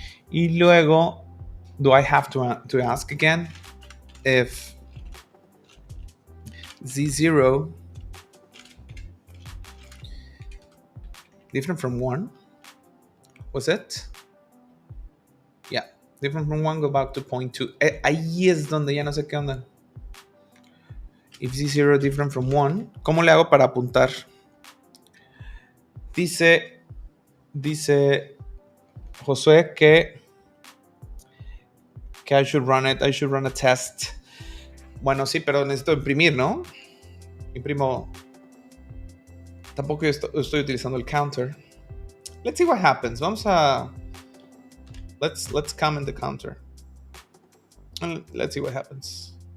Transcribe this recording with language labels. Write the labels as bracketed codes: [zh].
[es] Y luego, [en] do I have to ask again if Z0 different from 1? Was it? Yeah, different from 1, go back to point 2. [es] Ahí es donde ya no sé qué onda. [en] If Z0 different from 1, [es] ¿cómo le hago para apuntar? Dice Josué que I should run a test. Bueno, sí, pero necesito imprimir, ¿no? Imprimo. Tampoco estoy utilizando el counter. [en] Let's see what happens. [es] Vamos a... [en] Let's comment the counter. And let's see what happens.